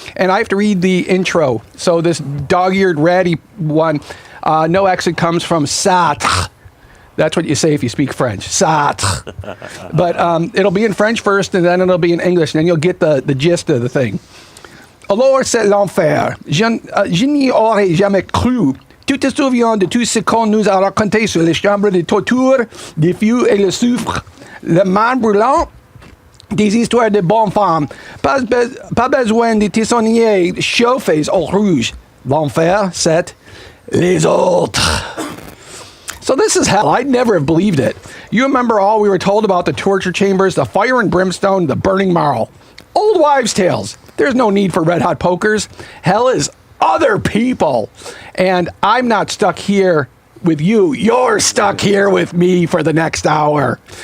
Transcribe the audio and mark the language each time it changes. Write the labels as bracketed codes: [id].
[en] And I have to read the intro. So this dog-eared, ratty one, no exit comes from Sartre. That's what you say if you speak French, Sartre. But it'll be in French first, and then it'll be in English, and then you'll get the gist of the thing. [fr] Alors c'est l'enfer. Je n'y aurais jamais cru. Tu te souviens de tout ce qu'on nous a raconté sur les chambres de torture, des fûts et le soufre, le man brûlant, des histoires de bonnes femmes. Pas besoin de tissonniers chauffés au rouge. L'enfer, c'est les autres. [en] So this is hell. I'd never have believed it. You remember all we were told about the torture chambers, the fire and brimstone, the burning marl. Old wives' tales. There's no need for red hot pokers. Hell is other people. And I'm not stuck here with you. You're stuck here with me for the next hour.